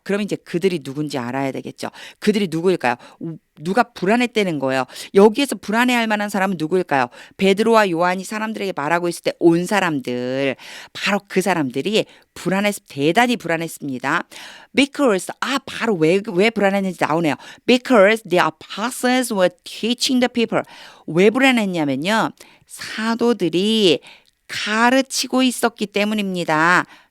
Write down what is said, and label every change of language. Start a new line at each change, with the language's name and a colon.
Korean: 그럼 이제 그들이 누군지 알아야 되겠죠. 그들이 누구일까요? 누가 불안했다는 거예요. 여기에서 불안해할 만한 사람은 누구일까요? 베드로와 요한이 사람들에게 말하고 있을 때 온 사람들, 바로 그 사람들이 대단히 불안했습니다. Because 바로 왜 불안했는지 나오네요.
English: Because the apostles were teaching the people.
Korean: 왜 불안했냐면요. 사도들이 가르치고 있었기 때문입니다.